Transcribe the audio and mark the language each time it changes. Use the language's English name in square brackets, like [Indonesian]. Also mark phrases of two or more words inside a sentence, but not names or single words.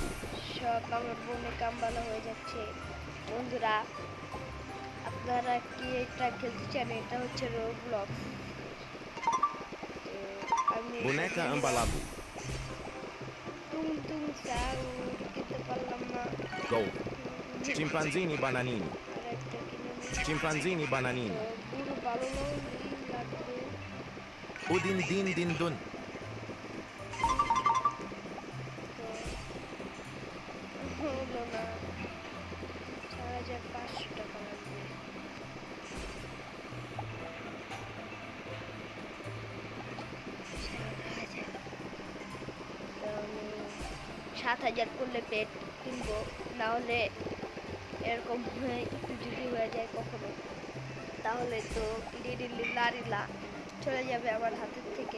[Bangla] সব আমার বনেকা আম্বালা হয়ে যাচ্ছে। বন্ধুরা আপনারা কি এটা খেলতে চান? এটা হচ্ছে রোবলক্স। আমি Boneka ambalabu. টুং টুং সাউন্ড কিনতে পারলাম না। Go. Chimpanzini bananini. আর একটা কিনে নিই। Chimpanzini bananini. পুরো ভালো লাগবে। Udin din din dun. তো হলো না, 4500 টাকা লাগবে। তো আমি 7000 করলে পেট কিনবো, না হলে এরকম হয়ে একটু যদি হয়ে যায় কখনো, তাহলে তো লারিলা চলে যাবে আমার হাতের থেকে।